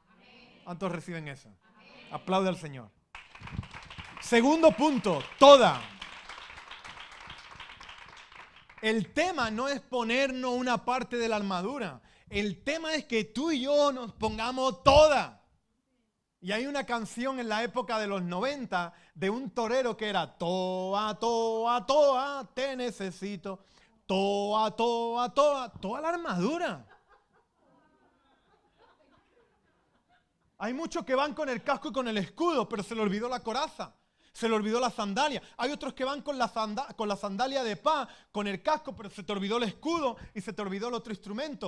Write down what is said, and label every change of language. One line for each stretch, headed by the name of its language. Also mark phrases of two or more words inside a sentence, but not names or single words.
Spanish: ¿Cuántos reciben eso? Aplaude al Señor. Segundo punto, toda. El tema no es ponernos una parte de la armadura. El tema es que tú y yo nos pongamos toda. Y hay una canción en la época de los 90 de un torero que era toa, toa, toa, te necesito. Toa, toa, toa, toda la armadura. Hay muchos que van con el casco y con el escudo, pero se le olvidó la coraza. Se le olvidó la sandalia. Hay otros que van con la sandalia de paz, con el casco, pero se te olvidó el escudo y se te olvidó el otro instrumento.